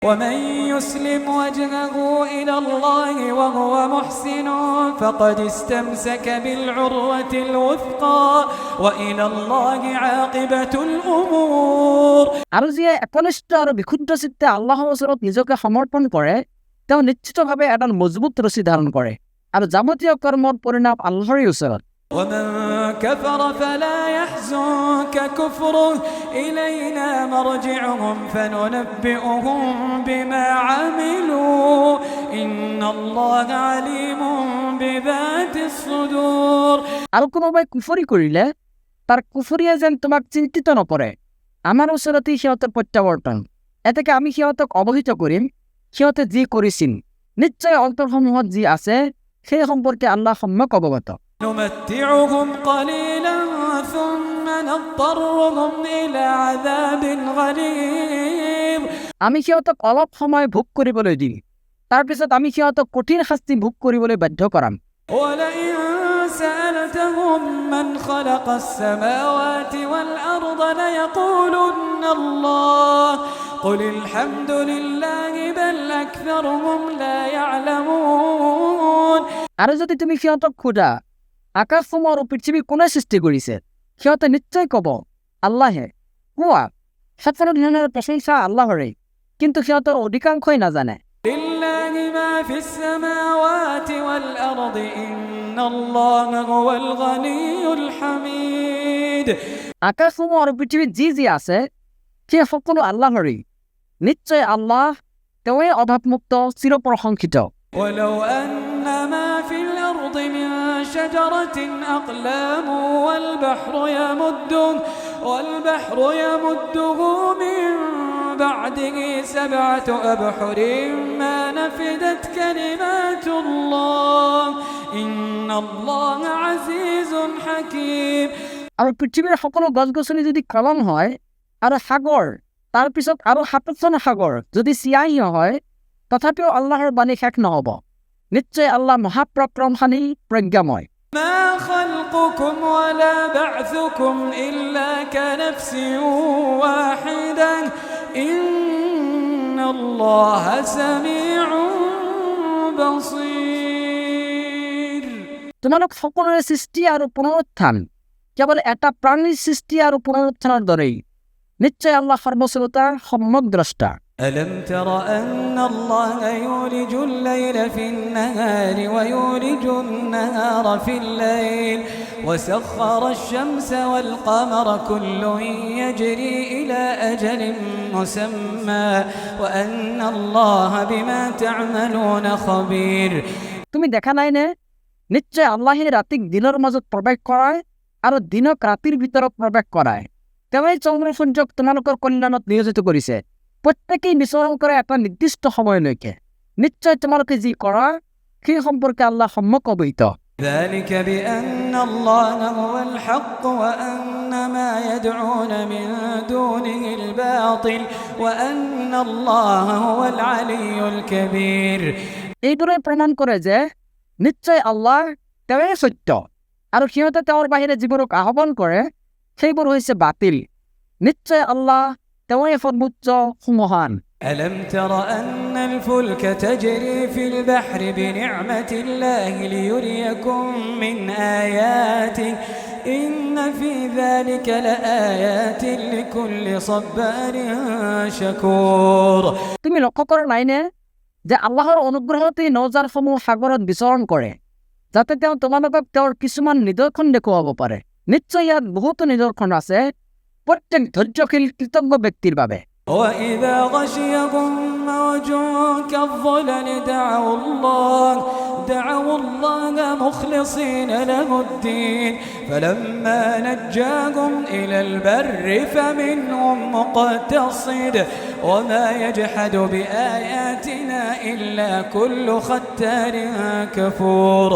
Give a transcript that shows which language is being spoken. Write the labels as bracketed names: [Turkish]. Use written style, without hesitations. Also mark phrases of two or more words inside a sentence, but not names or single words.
[Arabic] ومن يسلم وجهه إلى الله وهو محسن فقد استمسك بالعروة الوثقى وإلى الله عاقبة الأمور [Assamese] আৰু যিয়ে একনিষ্ঠ আৰু বিশুদ্ধ চিত্তে আল্লাহৰ ওচৰত নিজকে সমৰ্পণ কৰে তেওঁ নিশ্চিতভাৱে এডাল মজবুত ৰছী ধাৰণ কৰে আৰু যাৱতীয় কৰ্মৰ পৰিণাম আল্লাহৰ ওচৰত [Arabic] ومن كفر فلا يحزنك كفره إلينا مرجعهم فننبئهم بما عملوا إن الله عليم بذات الصدور [Assamese] আৰু কোনোবাই কুফৰি কৰিলে তাৰ কুফৰিয়ে যেন তোমাক চিন্তিত নকৰে আমাৰ ওচৰতেই সিহঁতৰ প্ৰত্যাৱৰ্তন এতেকে আমি সিহঁতক অৱহিত কৰিম সিহঁতে যি কৰিছিল নিশ্চয় অন্তৰসমূহত যি আছে সেই সম্পৰ্কে আল্লাহ সম্যক অৱগত [Arabic] نمتعهم قليلا ثم نضطرهم إلى عذاب غليظ [Assamese] আমি সিহঁতক অলপ সময় ভোগ কৰিবলৈ দিম তাৰপিছত আমি সিহঁতক কঠিন শাস্তি ভোগ কৰিবলৈ বাধ্য কৰাম [Arabic] ولئن سألتهم من خلق السماوات والأرض ليقولن الله قل الحمد لله بل أكثرهم لا يعلمون [Assamese] আৰু যদি তুমি সিহঁতক সোধা আকাশসমূহ আৰু পৃথিৱী কোনে সৃষ্টি কৰিছে সিহঁতে নিশ্চয় ক'ব আল্লাহে কোৱা সকলো ধৰণৰ প্ৰশংসা আল্লাহৰে কিন্তু সিহঁতৰ অধিকাংশই নাজানে [Arabic] لله ما في السماوات والأرض إن الله هو الغني الحميد [Assamese] আকাশসমূহ আৰু পৃথিৱীত যি যি আছে সেই সকলো আল্লাহৰেই নিশ্চয় আল্লাহ তেওঁৱে অভাৱমুক্ত চিৰপ্ৰশংসিত [Arabic] ولو أن ما في الأرض من شجرة أقلام والبحر يمده من بعده 7 أبحر ما نفدت كلمات الله إن الله عزيز حكيم [Assamese] আৰু পৃথিৱীৰ সকলো গছ-গছনি যদি কলম হয় আৰু সাগৰ তাৰপিছত আৰু 7খন সাগৰ যদি চিয়াহী হয় তথাপিও আল্লাহৰ বাণী শেষ নহ'ব নিশ্চয় আল্লাহ মহাপৰাক্ৰমশালী প্ৰজ্ঞাময় [Arabic] ما خلقكم ولا بعثكم إلا كنفس واحدة إن الله سميع بصير [Assamese] তোমালোক সকলোৰে সৃষ্টি আৰু পুনৰুত্থান কেৱল এটা প্ৰাণীৰ সৃষ্টি আৰু পুনৰুত্থানৰ দৰেই নিশ্চয় আল্লাহ সৰ্বশ্ৰোতা সম্যক দ্ৰষ্টা [Arabic] ألم تر أن الله يولج الليل في النهار ويولج النهار في الليل وسخر الشمس والقمر كل يجري إلى أجل مسمى وأن الله بما تعملون خبير [Assamese] তুমি দেখা নাই নে নিশ্চয় আল্লাহে ৰাতিক দিনৰ মাজত প্ৰৱেশ কৰায় আৰু দিনক ৰাতিৰ ভিতৰত প্ৰৱেশ কৰায় তেওঁই চন্দ্ৰ সূৰ্যক তোমালোকৰ কল্যাণত নিয়োজিত কৰিছে প্ৰত্যেকেই বিচৰণ কৰে এটা নিৰ্দিষ্ট সময়লৈকে নিশ্চয় তোমালোকে যি কৰা সেই সম্পৰ্কে আল্লাহ সম্যক অৱহিত [Arabic] ذلك بأن الله هو الحق وأن ما يدعون من دونه الباطل وأن الله هو العلي الكبير [Assamese] এইদৰে প্ৰমাণ কৰে যে নিশ্চয় আল্লাহ তেওঁই সত্য আৰু সিহঁতে তেওঁৰ বাহিৰে যিবোৰক আহ্বান কৰে সেইবোৰ হৈছে বাতিল নিশ্চয় আল্লাহ তেওঁই সৰ্বোচ্চ সুমহান [Arabic] ألم تر أن الفلك تجري في البحر بنعمة الله ليريكم من آياته إن في ذلك لآيات لكل صبار شكور [Assamese] তুমি লক্ষ্য কৰা নাইনে যে আল্লাহৰ অনুগ্ৰহতেই নৌজানসমূহ সাগৰত বিচৰণ কৰে যাতে তেওঁ তোমালোকক তেওঁৰ কিছুমান নিদৰ্শন দেখুৱাব পাৰে নিশ্চয় ইয়াত বহুতো নিদৰ্শন আছে প্ৰত্যেক ধৈৰ্যশীল কৃতজ্ঞ ব্যক্তিৰ বাবে [Arabic] وإذا غشيهم موج كالظلل دعوا الله مخلصين له الدين فلما نجاهم إلى البر فمنهم مقتصد وما يجحد بآياتنا إلا كل ختار كفور